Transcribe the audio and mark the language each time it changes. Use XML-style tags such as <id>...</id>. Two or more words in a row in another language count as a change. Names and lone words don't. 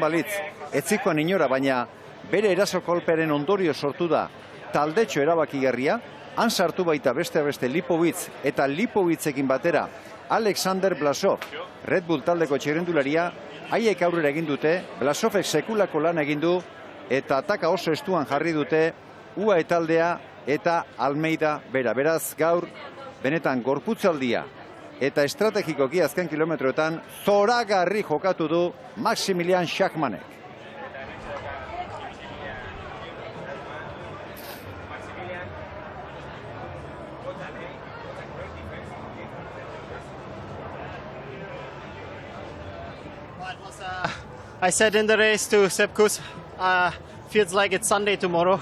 <eu>balitz, etzikoan inora, baina bere eraso kolpearen ondorio sortu da taldetxo erabakigarria, han sartu baita beste Lipowitz eta Lipowitzekin batera Alexander Blasov, Red Bull taldeko txirrendularia, haiek aurrera egin dute, Blasovek sekulako lan egin du, eta ataka oso estuan jarri dute, UAE taldea eta Almeida bera. Beraz, gaur, benetan gorputzaldia eta estrategikoki azken kilometroetan zoragarri jokatu du Maximilian Schachmannek.</eu> <en>I said in the race to Sepp Kuss, feels like it's Sunday tomorrow.</en>